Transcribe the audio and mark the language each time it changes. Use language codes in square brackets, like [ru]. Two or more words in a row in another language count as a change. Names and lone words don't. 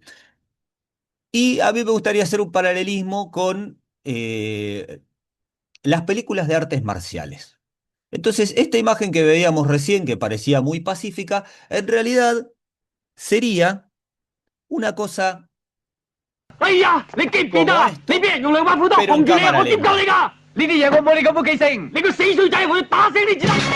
[es] Y a mí me gustaría hacer un paralelismo con las películas de artes marciales. Entonces, esta imagen que veíamos recién, que parecía muy pacífica, en realidad sería una cosa [yue] 哎呀，你記唔記得 [es] como [yue] 啊？你 [es] esto, [yue] 俾人用兩把斧頭 [es] pero en [yue] 冚住你， [es] cámara [yue] 我點救你 [es] lenta. [yue] 㗎？呢啲嘢我冇你咁嘅記性，你個死衰仔，我要打死你至得！